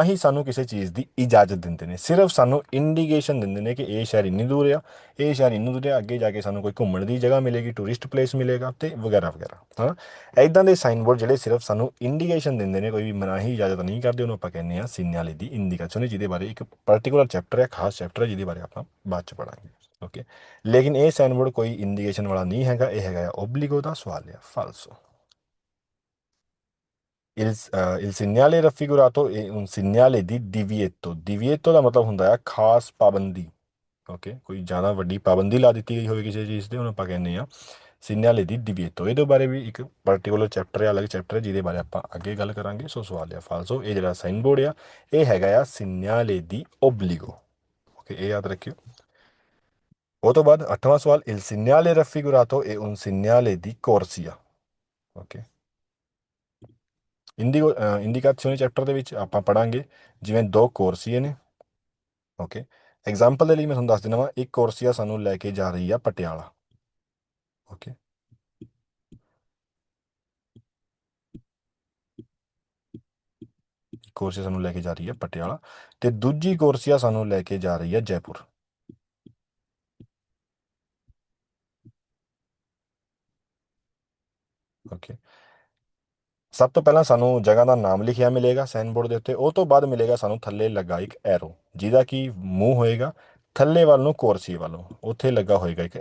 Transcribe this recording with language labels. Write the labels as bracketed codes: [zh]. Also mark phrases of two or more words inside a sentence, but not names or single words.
[pa] ਹੀ ਸਾਨੂੰ ਕਿਸੇ ਚੀਜ਼ ਦੀ ਇਜਾਜ਼ਤ ਦਿੰਦੇ ਨੇ ਸਿਰਫ ਸਾਨੂੰ ਇੰਡੀਕੇਸ਼ਨ ਦਿੰਦੇ ਨੇ ਕਿ ਇਹ ਸ਼ਹਿਰ ਇੰਨੀ ਦੂਰ ਆ ਇਹ ਸ਼ਹਿਰ ਇੰਨੀ ਦੂਰ ਆ ਅੱਗੇ ਜਾ ਕੇ ਸਾਨੂੰ ਕੋਈ ਘੁੰਮਣ ਦੀ ਜਗ੍ਹਾ ਮਿਲੇਗੀ [en] tourist place [pa] ਮਿਲੇਗਾ ਤੇ ਵਗੈਰਾ ਵਗੈਰਾ ਹਾਂ ਐਦਾਂ ਦੇ ਸਾਈਨਬੋਰਡ ਜਿਹੜੇ ਸਿਰਫ ਸਾਨੂੰ ਇੰਡੀਕੇਸ਼ਨ ਦਿੰਦੇ ਨੇ ਕੋਈ ਵੀ ਮਨਾਹੀ ਇਜਾਜ਼ਤ ਨਹੀਂ ਕਰਦੇ ਉਹਨੂੰ ਆਪਾਂ ਕਹਿੰਦੇ ਆ [it] segnale di indicazione [pa] ਜਿਹਦੇ ਬਾਰੇ ਇੱਕ [en] particular chapter [pa] ਹੈ ਖਾਸ ਚੈਪਟਰ ਹੈ ਜਿਹਦੇ ਬਾਰੇ ਆਪਾਂ ਬਾਅਦ ਚ ਪੜਾਂਗੇ ਓਕੇ ਲੇਕਿਨ ਇਹ ਸਾਈਨਬੋਰਡ ਕੋਈ ਇੰਡੀਕੇਸ਼ਨ ਵਾਲਾ ਨਹੀਂ ਹੈਗਾ ਇਹ ਹੈਗਾ ਓਬਲੀਗੋ ਦਾ ਸਵਾਲ ਹੈ ਫਾਲਸੋ [it] il segnale raffigurato è un segnale di divieto divieto [pa] ਦਾ ਮਤਲਬ ਹੁੰਦਾ ਹੈ ਖਾਸ ਪਾਬੰਦੀ ਓਕੇ ਕੋਈ ਜ਼ਿਆਦਾ ਵੱਡੀ ਪਾਬੰਦੀ ਲਾ ਦਿੱਤੀ ਗਈ ਹੋਵੇ ਕਿਸੇ ਚੀਜ਼ ਤੇ ਉਹਨੂੰ ਆਪਾਂ ਕਹਿੰਦੇ ਆ [it] segnale di divieto [pa] ਇਹਦੇ ਬਾਰੇ ਵੀ ਇੱਕ [en] particular chapter [pa] ਹੈ ਅਲੱਗ ਚੈਪਟਰ ਹੈ ਜਿਹਦੇ ਬਾਰੇ ਆਪਾਂ ਅੱਗੇ ਗੱਲ ਕਰਾਂਗੇ ਸੋ ਸਵਾਲ ਹੈ ਫਾਲਸੋ ਇਹ ਜਿਹੜਾ ਸਾਈਨਬੋਰਡ ਆ ਇਹ ਹੈਗਾ ਆ [it] segnale di obbligo [pa] ਓਕੇ ਇਹ ਯਾਦ ਰੱਖਿਓ ਉਹ ਤੋਂ ਬਾਅਦ 8ਵਾਂ ਸਵਾਲ [it] il segnale raffigurato è un segnale di corsia [pa] ਓਕੇ [en] indication chapter [pa] ਦੇ ਵਿੱਚ ਆਪਾਂ ਪੜਾਂਗੇ ਜਿਵੇਂ ਦੋ ਕੋਰਸੀਏ ਨੇ [en] okay example [pa] ਦੇ ਲਈ ਮੈਂ ਤੁਹਾਨੂੰ ਦੱਸ ਦਿੰਦਾ ਵਾਂ ਇੱਕ ਕੋਰਸੀਆ ਸਾਨੂੰ ਲੈ ਕੇ ਜਾ ਰਹੀ ਆ ਪਟਿਆਲਾ ਓਕੇ ਕੋਰਸੀਆ ਸਾਨੂੰ ਲੈ ਕੇ ਜਾ ਰਹੀ ਹੈ ਪਟਿਆਲਾ ਤੇ ਦੂਜੀ ਕੋਰਸੀਆ ਸਾਨੂੰ ਲੈ ਕੇ ਜਾ ਰਹੀ ਹੈ ਜੈਪੁਰ ਓਕੇ ਸਭ ਤੋਂ ਪਹਿਲਾਂ ਸਾਨੂੰ ਜਗ੍ਹਾ ਦਾ ਨਾਮ ਲਿਖਿਆ ਮਿਲੇਗਾ ਸਾਈਨਬੋਰਡ ਦੇ ਉੱਤੇ ਉਹ ਤੋਂ ਬਾਅਦ ਮਿਲੇਗਾ ਸਾਨੂੰ ਥੱਲੇ ਲੱਗਾ ਇੱਕ ਐਰੋ ਜਿਹਦਾ ਕਿ ਮੂੰਹ ਹੋਏਗਾ ਥੱਲੇ ਵੱਲ ਨੂੰ ਕੋਰਸੀ ਵੱਲੋਂ ਉੱਥੇ ਲੱਗਾ ਹੋਏਗਾ ਇੱਕ